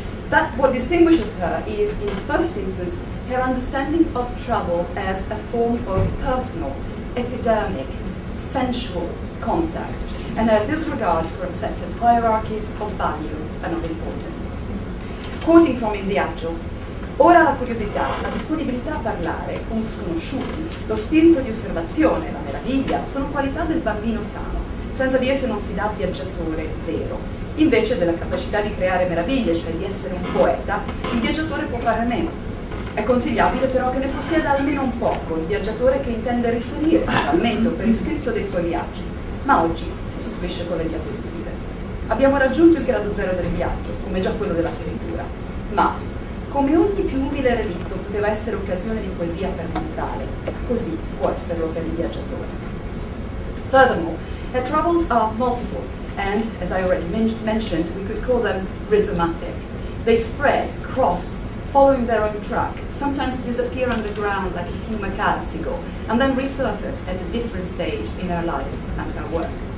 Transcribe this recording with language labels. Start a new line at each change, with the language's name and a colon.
English: But what distinguishes her is, in the first instance, her understanding of travel as a form of personal, epidermic, sensual contact, and her disregard for accepted hierarchies of value and of importance. Quoting from
Italian: Il Viaggio, ora la curiosità, la disponibilità a parlare con sconosciuti, lo spirito di osservazione, la meraviglia, sono qualità del bambino sano. Senza di esse non si dà viaggiatore vero. Invece della capacità di creare meraviglie, cioè di essere un poeta, il viaggiatore può fare a meno. È consigliabile però che ne possieda almeno un poco il viaggiatore che intende riferire finalmente o per iscritto dei suoi viaggi. Ma oggi si supplisce con le diapositive. Abbiamo raggiunto il grado zero del viaggio, come già quello della scrittura, ma come ogni più umile relitto poteva essere occasione di poesia per mortale, così può esserlo per il viaggiatore.
English: Furthermore, her travels are multiple, and, as I already mentioned, we could call them rhizomatic. They spread, cross, following their own track, sometimes disappear underground like a fumacazzigo, and then resurface at a different stage in her life and her work.